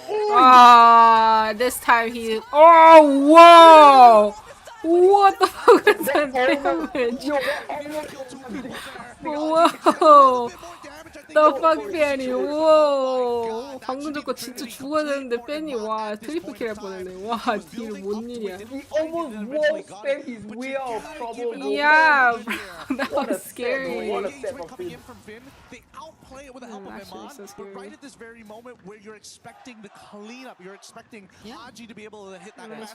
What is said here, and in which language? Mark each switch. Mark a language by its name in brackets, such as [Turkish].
[English] Ah, this time he. Oh, whoa! What the fuck is that damage? Whoa! The fuck, Fanny? Whoa! [Korean] 방금 저거 진짜 죽어야 되는데 Fanny 와 트리플 킬 할 뻔했네. 와, 딜 뭔 일이야? [English] He almost wall spent his way out of trouble. Yeah, that was scary. What a step of Finn. They outplay it with the help of Iman, but right at this very moment where you're expecting the cleanup, you're expecting Haji to be able to hit that Nice